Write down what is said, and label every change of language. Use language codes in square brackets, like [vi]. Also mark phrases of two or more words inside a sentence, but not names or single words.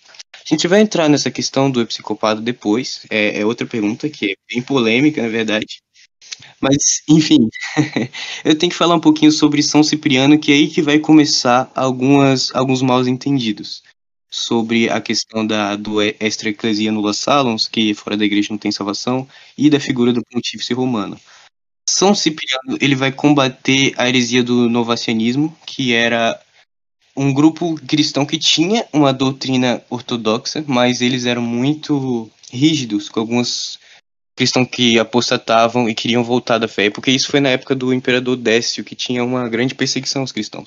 [pt] A gente vai entrar nessa questão do episcopado depois, é outra pergunta que é bem polêmica, na verdade. Mas, enfim, eu tenho que falar um pouquinho sobre São Cipriano, que é aí que vai começar alguns maus entendidos sobre a questão do [la] extra ecclesia nulla salens, [pt] que fora da igreja não tem salvação, e da figura do pontífice romano. São Cipriano, ele vai combater a heresia do novacianismo, que era um grupo cristão que tinha uma doutrina ortodoxa, mas eles eram muito rígidos com alguns cristãos que apostatavam e queriam voltar da fé, porque isso foi na época do imperador Décio, que tinha uma grande perseguição aos cristãos.